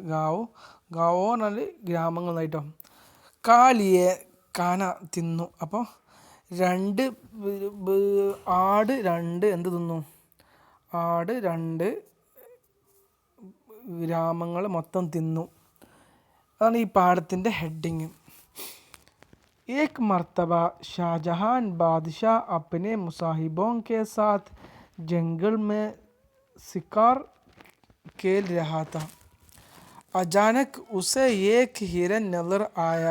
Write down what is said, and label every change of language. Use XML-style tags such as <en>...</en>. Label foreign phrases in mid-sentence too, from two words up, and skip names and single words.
<ml>ഗാവോ പറഞ്ഞാൽ ഗ്രാമങ്ങൾ എന്നായിട്ടോ. കാലിയെ കാന തിന്നു. അപ്പോൾ രണ്ട് ആട് രണ്ട് എന്ത് തിന്നു? ആട് രണ്ട് ഗ്രാമങ്ങൾ മൊത്തം തിന്നു. അതാണ് ഈ പാഠത്തിൻ്റെ ഹെഡിങ്.</ml> <hi>एक मर्तबा शाहजहां बादशाह अपने मुसाहिबों के साथ जंगल में शिकार खेल रहा था. अचानक उसे एक हिरन नजर आया.</hi>